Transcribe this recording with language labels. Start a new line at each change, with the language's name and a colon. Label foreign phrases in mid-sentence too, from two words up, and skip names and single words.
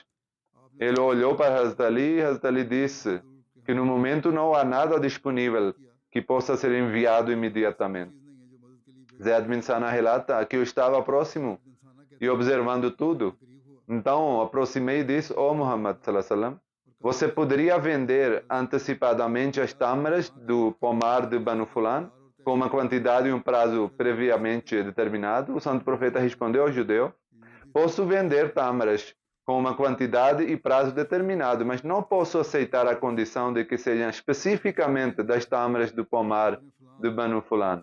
Portuguese: Ele olhou para Hazrat Ali e Hazrat Ali disse que no momento não há nada disponível que possa ser enviado imediatamente. Zayd bin Sana relata que eu estava próximo e observando tudo. Então aproximei e disse: "Ó Muhammad
Arabic: صلى الله عليه وسلم,
Portuguese: você poderia vender antecipadamente as tâmaras do pomar de Banu Fulan com uma quantidade e um prazo previamente determinado?" O santo profeta respondeu ao judeu: "Posso vender tâmaras com uma quantidade e prazo determinado, mas não posso aceitar a condição de que sejam especificamente das tâmaras do pomar de Banu Fulan."